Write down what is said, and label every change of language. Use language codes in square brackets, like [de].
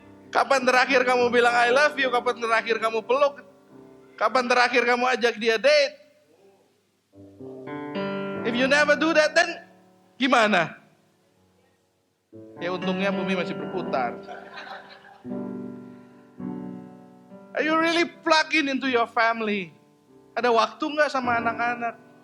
[id] Kapan terakhir kamu bilang [en] I love you? [id] Kapan terakhir kamu peluk? Kapan terakhir kamu ajak dia date? [en] If you never do that, then [id] gimana? Ya untungnya bumi masih berputar. [en] Are you really plugged in into your family? [id] Ada waktu nggak sama anak-anak?